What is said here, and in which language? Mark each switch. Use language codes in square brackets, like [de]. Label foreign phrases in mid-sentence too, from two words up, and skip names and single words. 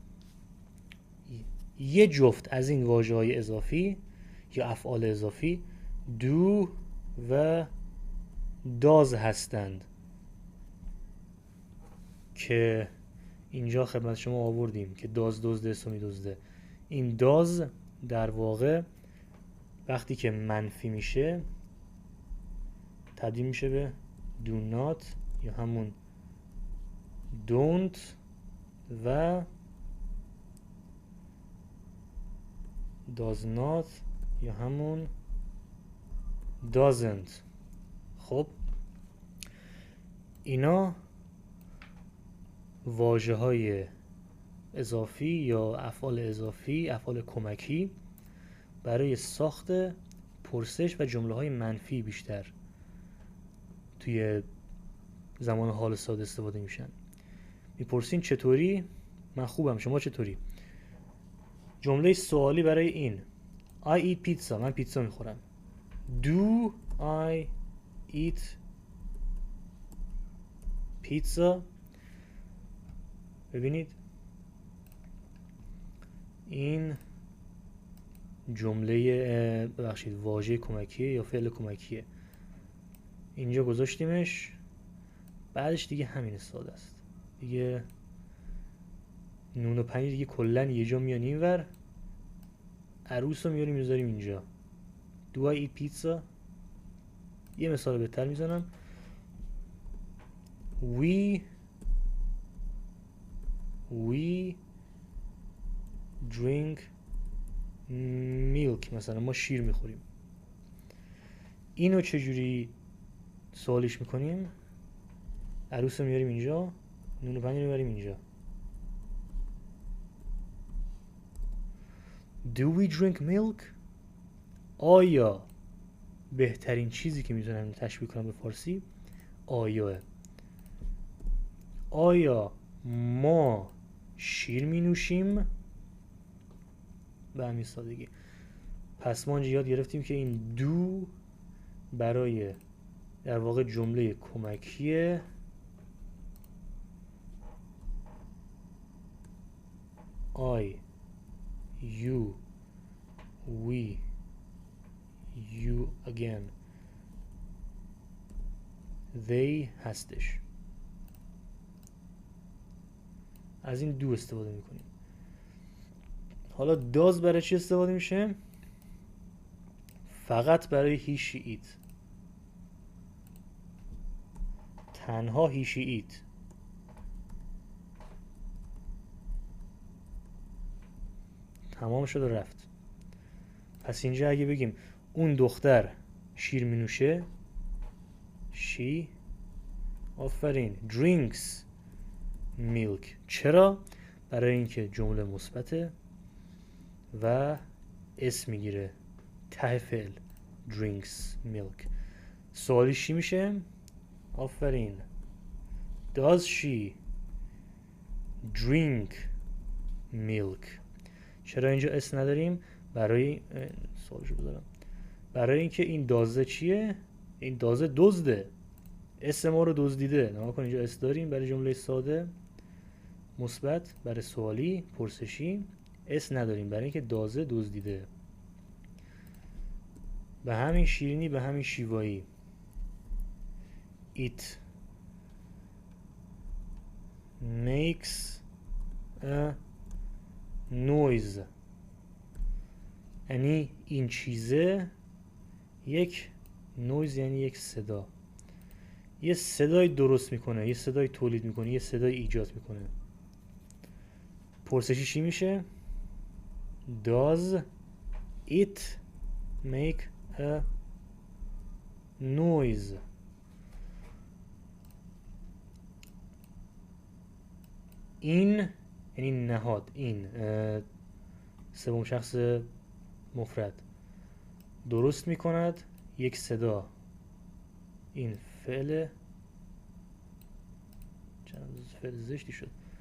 [fa] یه جفت از این واژه های اضافی یا افعال اضافی do و does هستند که اینجا خدمت شما آوردیم که does دزده، اسم میدزده. این does در واقع وقتی که منفی میشه تبدیل میشه به [en] do not [fa] یا همون don't و [en] does not [fa] یا همون doesn't. خب اینا واژه های اضافی یا افعال اضافی، افعال کمکی برای ساخت پرسش و جمله های منفی بیشتر توی زمان حال ساده استفاده میشن. میپرسین چطوری؟ من خوبم، شما چطوری؟ جمله سوالی برای این [en] I eat pizza. [fa] من پیتزا میخورم. [en] Do I eat pizza؟ [fa] ببینید این جمله ببخشید واژه کمکیه یا فعل کمکیه. اینجا گذاشتیمش، بعدش دیگه همین ساده است. دیگه نون و پنیر دیگه کلن یه جا میان اینور، عروس رو میاریم میذاریم اینجا. [en] Do I eat pizza؟ [fa] یه مثال بهتر میزنم. [en] We drink milk. [fa] مثلا ما شیر میخوریم. اینو چجوری سوالیش میکنیم؟ عروس رو میاریم اینجا، نون و پنیر رو میاریم اینجا. [en] Do we drink milk؟ [fa] آیا بهترین چیزی که میتونم تشبیه کنم به فارسی آیا ما شیر می نوشیم؟ به همین سادگی. پس ما اینجا یاد گرفتیم که این دو برای در واقع جمله کمکیه [en] I, you, we, you again, they [fa] هستش. از این دو استفاده میکنیم. حالا does برای چی استفاده میشه؟ فقط برای [en] he she it. [fa] تنها [en] he she it. [fa] تمام شد و رفت. پس اینجا اگه بگیم اون دختر شیر می نوشه، she آفرین [en] drinks milk. [fa] چرا؟ برای اینکه جمله مثبته و اسم میگیره ته فعل [en] drinks milk. [fa] سوالیش چی میشه؟ آفرین [en] does she drink milk؟ [fa] چرا اینجا اسم نداریم؟ برای سوالشو بذارم. برای اینکه این دازه چیه؟ این تازه دزده، اس ما رو دزدیده. نگاه کن اینجا اس داریم برای جمله ساده مثبت، برای سوالی پرسشی اس نداریم برای اینکه دازه دزدیده. به همین شیرینی به همین شیوایی [en] it makes a noise، [fa] یعنی این چیزه یک نویز، یعنی یک صدا، یه صدای درست میکنه، یه صدای تولید میکنه، یه صدای ایجاد میکنه. پرسشی چی میشه؟ [en] Does it make a noise؟ [fa] این یعنی نهاد، این سوم شخص مفرد درست میکند یک صدا. این فعل چند فعل زشتی شد.